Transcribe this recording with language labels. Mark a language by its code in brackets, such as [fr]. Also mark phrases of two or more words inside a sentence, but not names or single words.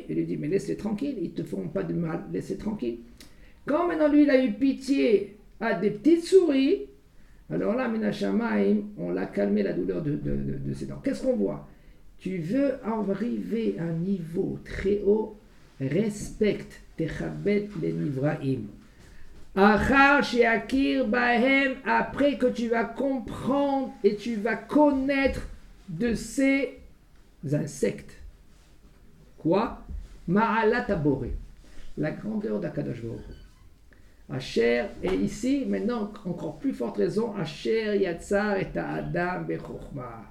[fr] Il lui dit, mais laisse-les tranquilles, ils ne te font pas de mal, laisse-les tranquilles. Quand maintenant lui, il a eu pitié à des petites souris, alors là, Minashamaim, on l'a calmé la douleur de ses dents. Qu'est-ce qu'on voit? Tu veux arriver à un niveau très haut, respecte Techabet les Nivraim. [he] אחר שהכיר בהם, [fr] après que tu vas comprendre et tu vas connaître de ces insectes. Quoi? [he] מעלת הבורא, [fr] la grandeur d' [he] הקדוש ברוך הוא. [fr] Asher, et ici, maintenant, encore plus forte raison, [he] אשר יצר את האדם בחכמה.